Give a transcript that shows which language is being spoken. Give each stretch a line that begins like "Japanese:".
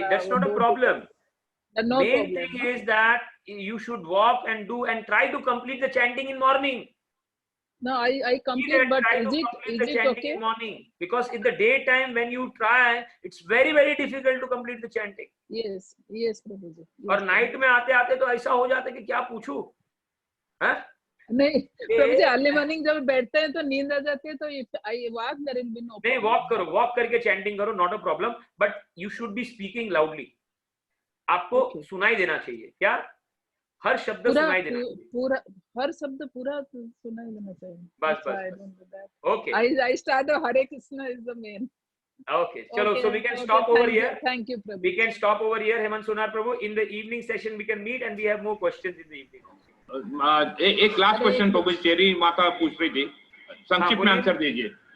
English: that's not a problem. The main thing is that you should walk and do and try to complete the chanting in morning. No, I complete, but is it okay? In morning, because in the daytime when you try, it's very difficult to complete the chanting. Yes, Prabhuji.
Hindi: और night में आते आते तो ऐसा हो जाता है कि क्या पूछूं, हैं? नहीं प्रभुजी, अर्ली मॉर्निंग जब बैठते हैं तो नींद आ जाती है, तो
English: I walk there will be no.
Hindi: नहीं, वॉक करो, वॉक करके चैंटिंग करो,
English: Not a problem, but you should be speaking loudly.
Hindi: आपको सुनाई देना चाहिए, क्या हर शब्द सुनाई देना चाहिए, पूरा हर शब्द पूरा सुनाई देना चाहिए। बस okay,
English: I start Hare Krishna is the main. Okay, chalo, so we can stop over here. Thank you, Prabhu. We can stop over here, Hemant Sonar Prabhu. In the evening session we can meet and we have more questions in the evening.
Hindi: एक last question प्रभु, cherry माता पूछ रही थी, संक्षिप्त में answer दीजिए।